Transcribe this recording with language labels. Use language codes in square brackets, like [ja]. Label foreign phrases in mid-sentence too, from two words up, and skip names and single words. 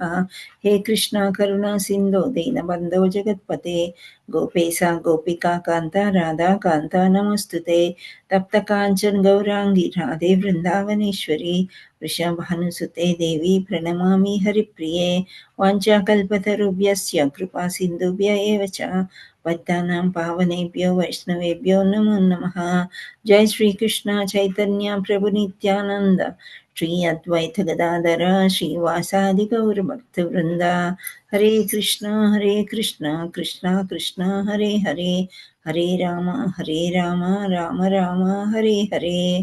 [sa] హే కృష్ణ కరుణా సింధో దీనబంధో జగత్పతే గోపేశ గోపికా కాంత రాధా కాంత నమస్తుతే. తప్త కాంచన గౌరాంగి రాధే వృందావనేశ్వరి వృషభానుసుతే దేవి ప్రణమామి హరిప్రియే. వాంఛాకల్పతరుభ్యస్య కృపా సింధుభ్య ఏవ చ పద్దానాం పావనేభ్యో వైష్ణవేభ్యో నమో నమః. జై శ్రీకృష్ణ చైతన్య ప్రభు నిత్యానంద శ్రీ అద్వైత గదాధర శ్రీవాసాది గౌర భక్త వృంద. హరే కృష్ణ కృష్ణ కృష్ణ హరే హరే హరే రామ రామ రామ హరే హరే.